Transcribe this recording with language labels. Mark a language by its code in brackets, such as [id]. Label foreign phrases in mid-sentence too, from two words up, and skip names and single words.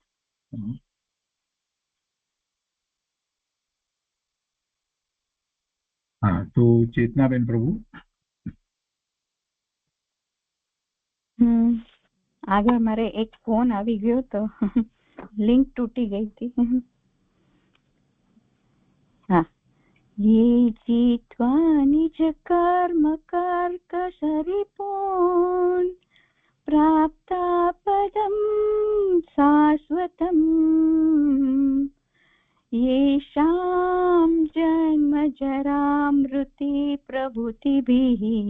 [gu] હા, તો ચેતનાબેન પ્રભુ આગળ મારે એક ફોન આવી ગયો તો લિંક તૂટી ગઈ હતી. હા. [sa] ये जित्वा निज कर्म कर्कशरिपून् प्राप्ता पदं शाश्वतम् येषां जन्म जरा मृति प्रभृतिभिः